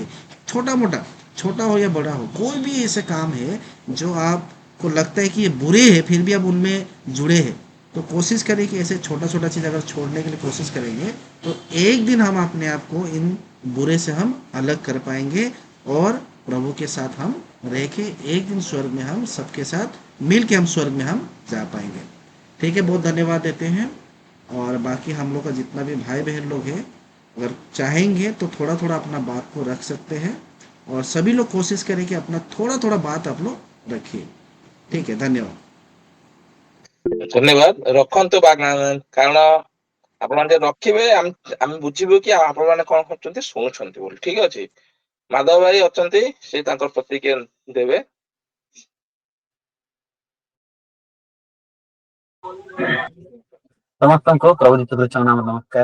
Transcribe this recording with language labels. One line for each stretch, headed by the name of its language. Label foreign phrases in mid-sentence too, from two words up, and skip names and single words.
Hindi: छोटा मोटा, छोटा हो या बड़ा हो, कोई भी ऐसे काम है जो आपको लगता है कि ये बुरे हैं फिर भी आप उनमें जुड़े हैं, तो कोशिश करें कि ऐसे छोटा छोटा चीज़ अगर छोड़ने के लिए कोशिश करेंगे तो एक दिन हम अपने आप को इन बुरे से हम अलग कर पाएंगे, और प्रभु के साथ हम रह के एक दिन स्वर्ग में हम सबके साथ मिल के हम स्वर्ग में हम जा पाएंगे। ठीक है, बहुत धन्यवाद देते हैं। और बाकी हम लोग का जितना भी भाई बहन लोग हैं, अगर चाहेंगे तो थोड़ा थोड़ा अपना बात को रख सकते हैं, और सभी लोग कोशिश करें कि अपना थोड़ा थोड़ा बात आप लोग रखिए। ठीक है, धन्यवाद।
Odia: ଧନ୍ୟବାଦ। ରଖନ୍ତୁ କାରଣ ଆପଣ ଟିକେ ରଖିବେ, ଆମେ ବୁଝିବୁ କି ଆପଣ ମାନେ କଣ କରୁଛନ୍ତି, ଶୁଣୁଛନ୍ତି ବୋଲି। ଠିକ ଅଛି, ମାଧବ ଭାଇ ଅଛନ୍ତି, ସେ ତାଙ୍କର ପ୍ରତିକ୍ରିୟା ଦେବେ। ସମସ୍ତଙ୍କୁ ପ୍ରଭୁ ଯୀଶୁ ଖ୍ରୀଷ୍ଟଙ୍କ ନାମ ନମସ୍କାର।